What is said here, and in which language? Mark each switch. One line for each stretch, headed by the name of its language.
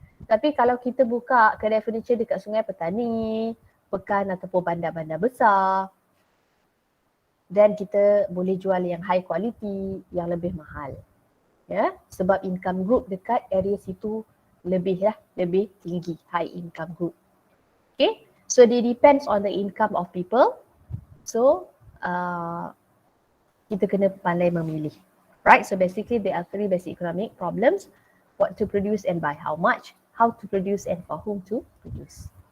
Malay: Tapi kalau kita buka kedai furniture dekat Sungai Petani, Pekan ataupun bandar-bandar besar, dan kita boleh jual yang high quality, yang lebih mahal. Sebab income group dekat area situ lebih tinggi,
English: high income group. Okay, so it depends on the income of people.
Malay: So kita kena pandai memilih.
English: Right, so basically there are 3 basic economic problems. What to produce and by how much, how to produce and for whom to produce.